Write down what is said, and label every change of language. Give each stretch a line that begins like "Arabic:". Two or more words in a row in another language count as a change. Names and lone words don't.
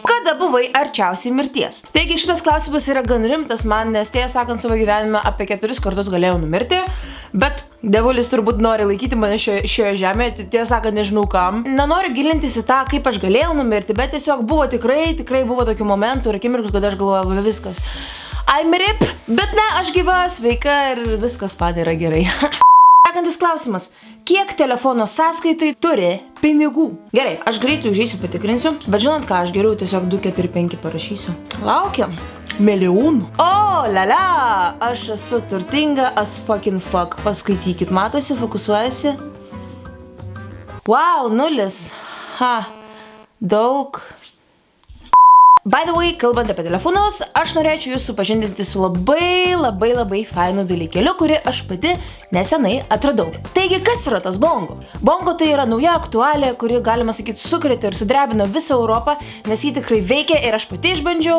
Lithuanian: Kada buvai arčiausiai mirties? Taigi šitas klausimas yra gan rimtas man, nes tiesą sakant savo gyvenime apie 4 kartus galėjau numirti, bet devulis turbūt nori laikyti mane šioje žemėje, tiesą sakant nežinau kam. Nenoriu gilintis į tą, kaip aš galėjau numirti, bet tiesiog buvo tikrai buvo tokių momentų ir akimirkų, kad aš galvojau viskas.
English: I'm rip,
Lithuanian: bet ne, aš gyva, sveika ir viskas man yra gerai. Sekantis klausimas. Kiek telefono sąskaitai turi pinigų? Gerai, aš greitai užeisiu patikrinsiu, bet žinot ką, aš geriau tiesiog 2, 4, 5 parašysiu. Laukiam. Milijonų. O, lala, aš esu turtinga
English: as fucking fuck.
Lithuanian: Paskaitykit, matosi, fokusuojasi. Wow, 0. Ha, daug.
English: By the way,
Lithuanian: kalbant apie telefonus, aš norėčiau jūs supažindinti su labai fainu dalykėliu, kurį aš pati nesenai atradau. Taigi, kas yra tas bongo? Bongo tai yra nauja aktualija, kuri, galima sakyti, sukrėtė ir sudrebino visą Europą, nes jį tikrai veikia ir aš pati išbandžiau.